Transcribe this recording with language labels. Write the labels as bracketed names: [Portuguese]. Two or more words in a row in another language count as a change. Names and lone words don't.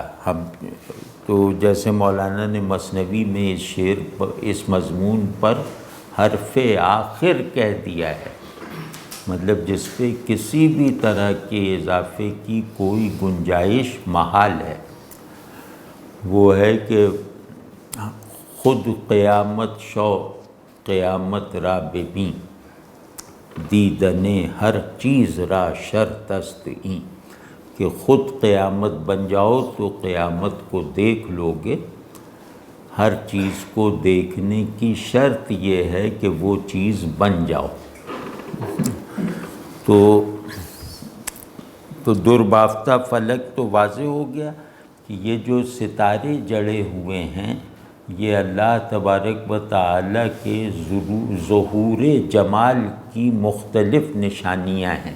[Urdu] تو جیسے مولانا نے مثنوی میں اس شعر پر، اس مضمون پر حرف آخر کہہ دیا ہے، مطلب جس پہ کسی بھی طرح کے اضافے کی کوئی گنجائش محال ہے، وہ ہے کہ [Persian] خود قیامت شو قیامت را ببین، دیدن ہر چیز را شرط است این، [Urdu] کہ خود قیامت بن جاؤ تو قیامت کو دیکھ لو گے۔ ہر چیز کو دیکھنے کی شرط یہ ہے کہ وہ چیز بن جاؤ۔ تو دربافتہ فلک تو واضح ہو گیا کہ یہ جو ستارے جڑے ہوئے ہیں یہ اللہ تبارک و تعالیٰ کے ظہور جمال کی مختلف نشانیاں ہیں۔